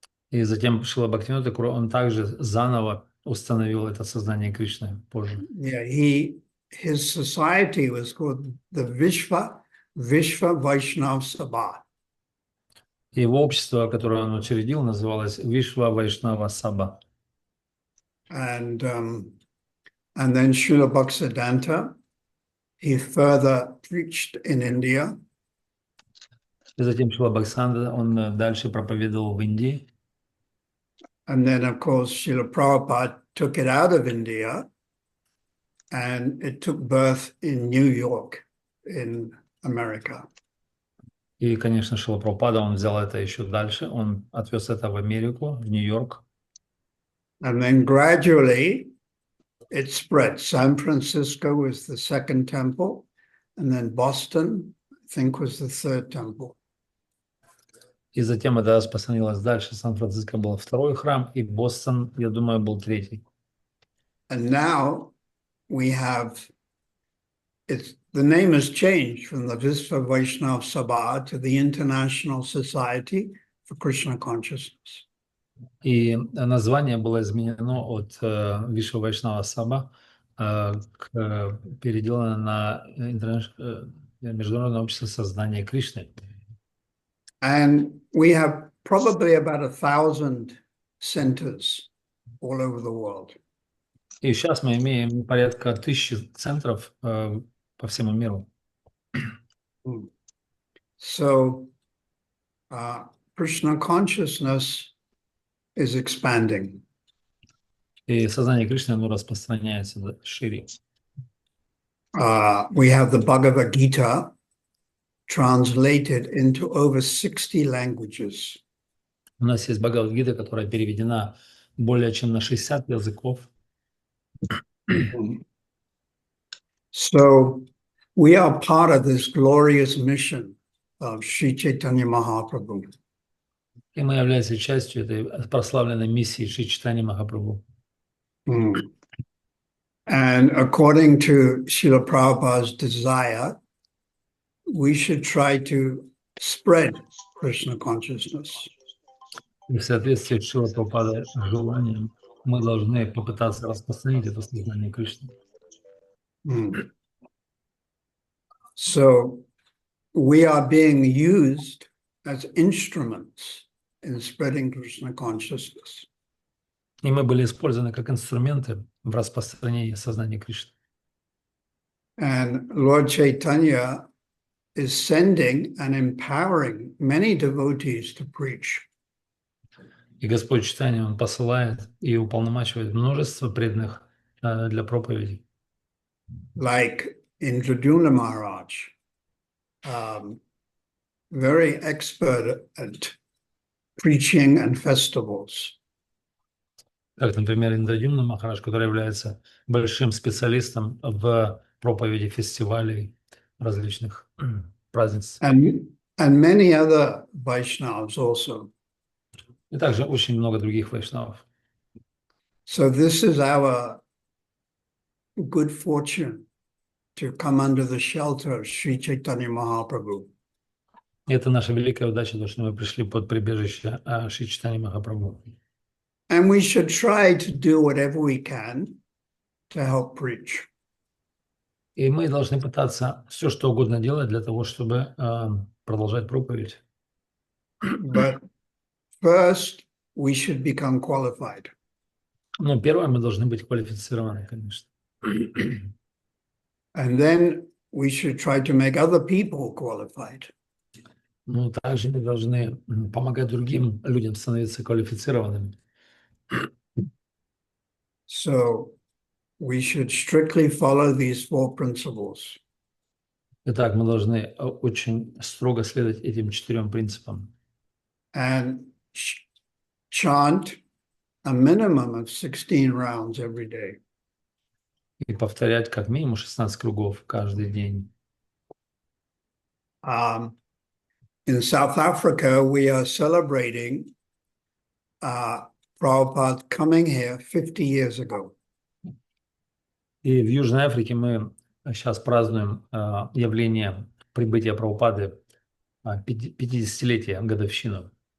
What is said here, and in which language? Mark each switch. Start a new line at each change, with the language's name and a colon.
Russian: И затем Шрила Бхактивинода Тхакур, он также заново установил это сознание Кришны позже.
English: Yeah, his society was called the Vishva Vaishnav Sabha.
Russian: Его общество, которое он учредил, называлось Вишва Вайшнава Саба.
English: And then Srila Bhaktisiddhanta, he further preached in India.
Russian: И затем Шрила Бхактисиddhanta, он дальше проповедовал в Индии.
English: And then, of course, Srila Prabhupada took it out of India and it took birth in New York, in America.
Russian: И, конечно, Шрила Прабхупада, он взял это еще дальше, он отвез это в Америку, в Нью-Йорк.
English: And then gradually it spread. San Francisco was the second temple, and then Boston, I think, was the third temple.
Russian: И затем это распространилось дальше. Сан-Франциско был второй храм, и Бостон, я думаю, был третий.
English: And now we have, the name has changed from the Vishva Vaishnav Sabha to the International Society for Krishna Consciousness.
Russian: И название было изменено от Вишва Вайшнава Саба, переделано на Международное общество сознания Кришны.
English: And we have probably about 1,000 centers all over the world.
Russian: И сейчас мы имеем порядка 1000 центров по всему миру.
English: So Krishna consciousness is expanding.
Russian: И сознание Кришны, оно распространяется шире.
English: We have the Bhagavad Gita translated into over 60 languages.
Russian: У нас есть Бхагавад-гита, которая переведена более чем на 60 языков.
English: So we are part of this glorious mission of Sri Chaitanya Mahaprabhu.
Russian: И мы являемся частью этой прославленной миссии Шри Чайтаньи Махапрабху.
English: And according to Srila Prabhupada's desire, we should try to spread Krishna consciousness.
Russian: И в соответствии с Шрила Прабхупадой желанием мы должны попытаться распространить это сознание Кришны.
English: So we are being used as instruments in spreading Krishna consciousness.
Russian: И мы были использованы как инструменты в распространении сознания Кришны.
English: And Lord Chaitanya is sending and empowering many devotees to preach.
Russian: И Господь Чайтанья, Он посылает и уполномачивает множество преданных для проповеди.
English: Like Indradyumna Maharaj, very expert at preaching and festivals.
Russian: Как, например, Индрадюмна Махарадж, который является большим специалистом в проповеди фестивалей различных празднеств.
English: And many other Vaishnavas also.
Russian: И также очень много других вайшнавов.
English: So this is our good fortune to come under the shelter of Sri Chaitanya Mahaprabhu.
Russian: И это наша великая удача, то, что мы пришли под прибежище Шри Чайтаньи Махапрабху.
English: And we should try to do whatever we can to help preach.
Russian: И мы должны пытаться все, что угодно делать для того, чтобы продолжать проповедь.
English: But first, we should become qualified.
Russian: Но первое, мы должны быть квалифицированы, конечно.
English: And then we should try to make other people qualified.
Russian: Но также мы должны помогать другим людям становиться квалифицированными.
English: So we should strictly follow these 4 principles.
Russian: Итак, мы должны очень строго следовать этим 4 принципам.
English: And chant a minimum of 16 rounds every day.
Russian: И повторять как минимум 16 кругов каждый день.
English: In South Africa, we are celebrating Prabhupada coming here 50 years ago.
Russian: И в Южной Африке мы сейчас празднуем явление прибытия Прабхупады, 50-летие, годовщину.